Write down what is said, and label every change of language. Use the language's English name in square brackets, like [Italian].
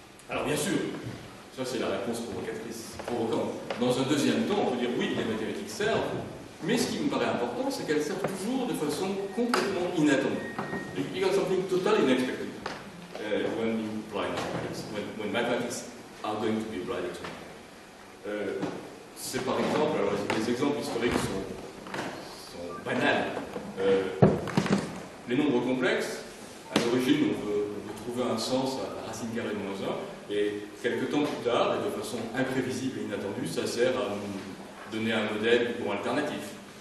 [French] Alors bien sûr, ça c'est la réponse provocante. Dans un deuxième temps, on peut dire oui, les mathématiques servent, mais ce qui me paraît important, c'est qu'elles servent toujours de façon complètement inattendue. [English] You got something totally unexpected when you apply mathematics, when mathematics are going to be applied to. [French] C'est par exemple, alors les exemples historiques sont banals. Les nombres complexes, à l'origine, on veut trouver un sens à la racine carrée de -1, et quelques temps plus tard, et de façon imprévisible et inattendue, ça sert à nous donner un modèle ou alternatif.